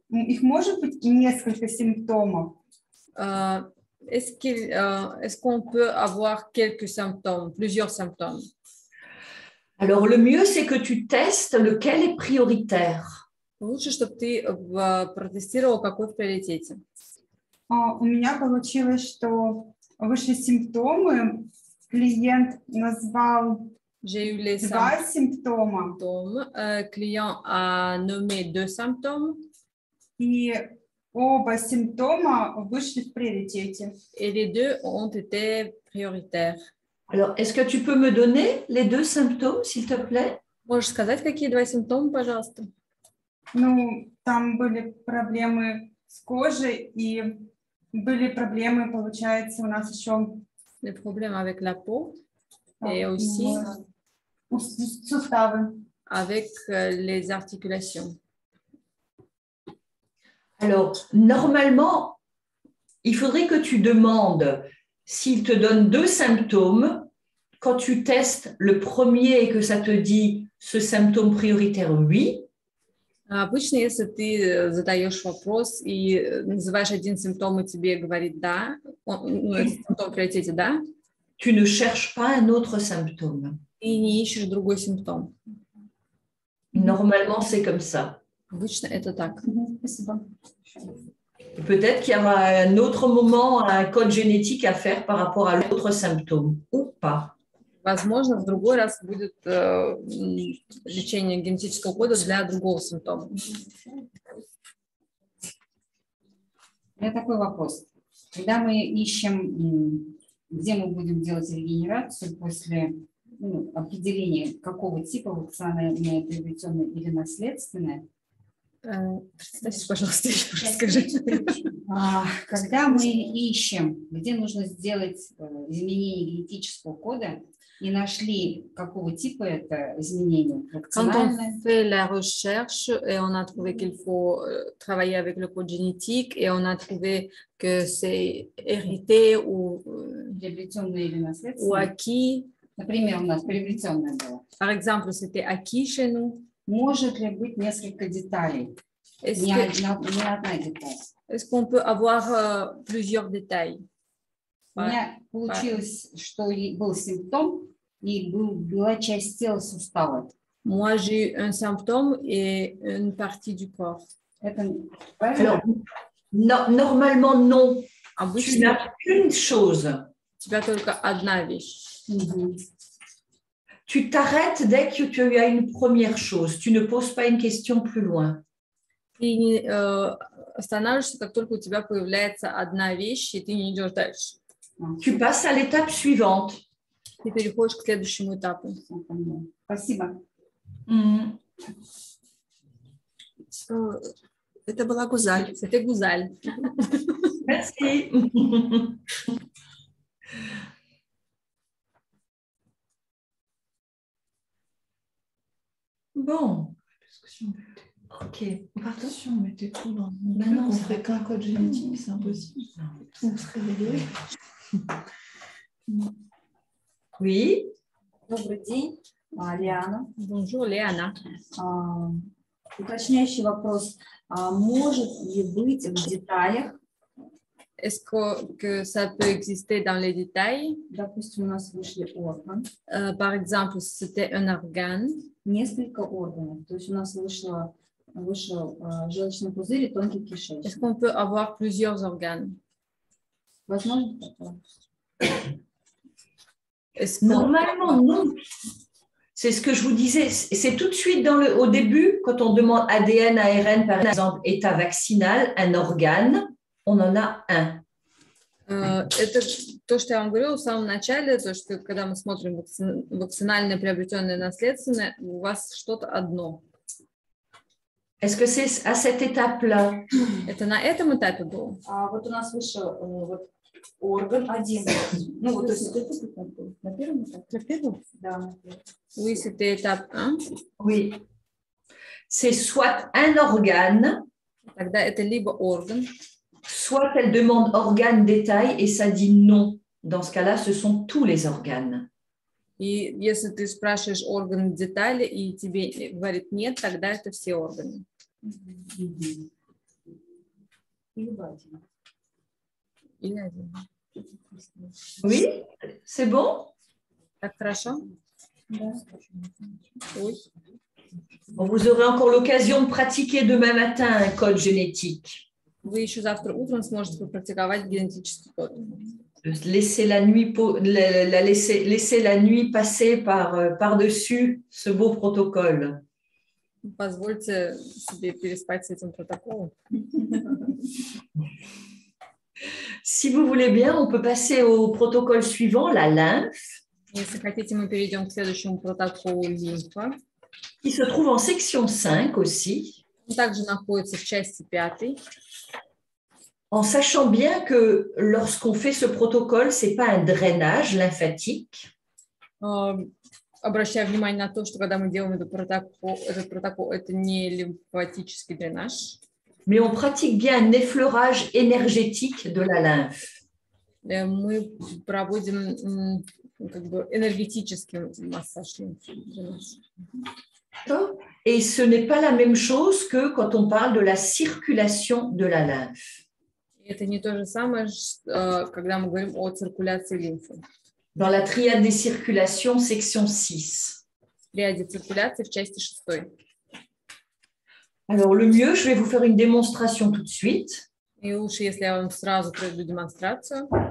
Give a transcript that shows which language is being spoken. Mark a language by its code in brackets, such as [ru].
[ru] Их может быть несколько симптомов? [fr] Est-ce qu'on peut avoir quelques symptômes, plusieurs symptômes? Alors, le mieux, c'est que tu testes lequel est prioritaire. [ru] Лучше, чтобы ты протестировал, какой в приоритете. У меня получилось, что вышли симптомы. Клиент назвал [fr] J'ai eu les [ru] два симптома. [fr] Client a nommé 2 symptômes. [ru] И оба симптома вышли в приоритете. [fr] Et les 2 ont été prioritaires. Alors, est-ce que tu peux me donner les 2 symptômes, s'il te plaît? [ru] Можешь сказать, какие 2 симптома, пожалуйста? Ну, там были проблемы с кожей и были проблемы, получается, у нас еще [fr] Les problèmes avec la peau et aussi [ru] суставы. [fr] avec les articulations. Alors, normalement, il faudrait que tu demandes s'il te donne 2 symptômes, quand tu testes le premier et que ça te dit ce symptôme prioritaire, oui. [ru] Обычно, если ты задаешь вопрос и называешь один симптом, и тебе говорит «да», этот симптом в приоритете «да», [fr] tu ne cherches pas un autre symptôme. [ru] и не ищешь другой симптом. [fr] Normalement, c'est comme ça. [ru] Обычно это так. Спасибо. [fr] Peut-être qu'il y aura un autre moment, un code génétique à faire par rapport à l'autre symptôme, ou pas. [ru] Возможно, в другой раз будет лечение генетического кода для другого симптома. У меня такой вопрос. Когда мы ищем, где мы будем делать регенерацию после определения, какого типа вакцинальное, приобретенное или наследственное, Представьте, пожалуйста, еще раз скажите. когда мы ищем, где нужно сделать изменение генетического кода, и нашли, какого типа это изменение, [fr] Quand on fait la recherche et on a trouvé qu'il faut travailler avec le code génétique et on a trouvé que c'est hérité ou [ru] приобретенное или наследственное, [fr] acquis, [ru] например, у нас приобретенное было, [fr] par exemple, c'était acquis chez nous, [ru] может ли быть несколько деталей, не одна деталь? [fr] est-ce qu'on peut avoir plusieurs détails? [ru] У меня получилось, что был симптом, и была часть тела сустава. [fr] Moi, j'ai eu un symptôme et une partie du corps. [ru] Это [fr] Alors, normalement, non. Tu [ru] Обычно [fr] n'as qu'une chose. [ru] у тебя только одна вещь. [fr] Tu t'arrêtes dès que tu as une première chose. Tu ne poses pas une question plus loin. [ru] Ты не останавливаешься, как только у тебя появляется одна вещь, и ты не идешь дальше. [fr] Tu passes à l'étape suivante. [ru] Ты переходишь к следующему этапу. Спасибо. Это была Гузаль. [fr] C'était Гузаль. Merci. Bon. Ok. Si on mettait tout dans le Ben non, on ça ferait qu'un code génétique, c'est impossible. On serait réglé. Oui. [ru] Добрый день, Лиана. [fr] Bonjour, Léana. [ru] Уточняющий вопрос. Может ли быть в деталях, [fr] Est-ce que ça peut exister dans les détails? [ru] допустим, у нас вышли органы, [fr] Par exemple, si c'était un organe, [ru] несколько органов, то есть у нас вышел желчный пузырь и тонкий [fr] est-ce [ru] кишечник. [fr] qu'on peut avoir plusieurs organes? [ru] Возможно такое? [fr] Est-ce qu'on- Normalement, non. C'est ce que je vous disais. C'est tout de suite au début, quand on demande ADN, ARN, par exemple, état vaccinal, un organe, on en a un. Это то, что я вам говорила в самом начале, то, что когда мы смотрим вакцинальное, приобретенное, наследственное, у вас что-то одно. Est-ce que c'est à cette étape-là? [ru] Это на этом этапе было? Вот у нас вышел вот орган один. Ну, вот, то есть на первом этапе? На первом? Да, на первом. [fr] Oui, c'était étape 1. Oui. C'est soit un organe, [ru] Тогда это либо орган, [fr] soit elle demande organe détail et ça dit non. Dans ce cas-là, ce sont tous les organes. [ru] и если ты спрашиваешь орган детали, и тебе говорит нет, тогда это все органы. Либо один. Или один. [fr] Oui, c'est bon? [ru] Так хорошо? Да. [fr] Oui. Bon, vous aurez encore l'occasion de pratiquer demain matin un code génétique. [ru] Вы еще завтра утром сможете попрактиковать генетический код. [fr] Laissez la nuit, laissez la nuit passer par-dessus ce beau protocole. [ru] Позвольте себе переспать с этим протоколом. [fr] Si vous voulez bien, on peut passer au protocole suivant, la lymphe, [ru] Если хотите, мы перейдем к следующему протоколу лимфа. [fr] qui se trouve en section 5 aussi, [ru] Он также находится в части 5. [fr] en sachant bien que lorsqu'on fait ce protocole, ce n'est pas un drainage lymphatique, [ru] Обращаю внимание на то, что когда мы делаем этот протокол, это не лимфатический дренаж. [fr] mais on pratique bien un effleurage énergétique de la lymphe. [ru] Мы проводим как бы энергетический массаж лимфы для нас. [fr] D'accord. Et ce n'est pas la même chose que quand on parle de la circulation de la lymphe. [ru] Это не то же самое, когда мы говорим о циркуляции лимфы. [fr] Dans la triade des circulations, section 6. [ru] В ряде циркуляции в части 6. [fr] Alors, le mieux, je vais vous faire une démonstration tout de suite. [ru] И лучше, если я вам сразу проведу демонстрацию.